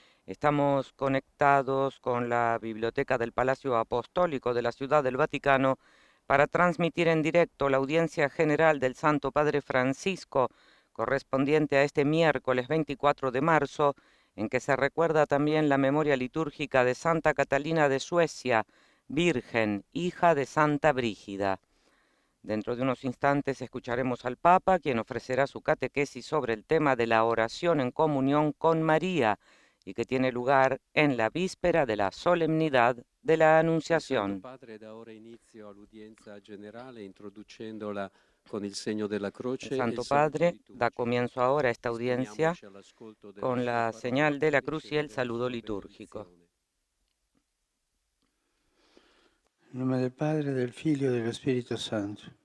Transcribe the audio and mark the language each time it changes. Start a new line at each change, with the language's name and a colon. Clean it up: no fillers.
Spanish: Estamos conectados con la Biblioteca del Palacio Apostólico de la Ciudad del Vaticano para transmitir en directo la audiencia general del Santo Padre Francisco, correspondiente a este miércoles 24 de marzo, en que se recuerda también la memoria litúrgica de Santa Catalina de Suecia, Virgen, hija de Santa Brígida. Dentro de unos instantes escucharemos al Papa, quien ofrecerá su catequesis sobre el tema de la oración en comunión con María, y que tiene lugar en la víspera de la solemnidad de la Anunciación.
Italian: Il Santo Padre da ora inizio all'udienza generale introducendola con il segno della croce.
Spanish: El Santo Padre da comienzo ahora a esta audiencia con la señal de la cruz y el saludo litúrgico.
Italian: In nome del Padre, del Figlio e dello Spirito Santo.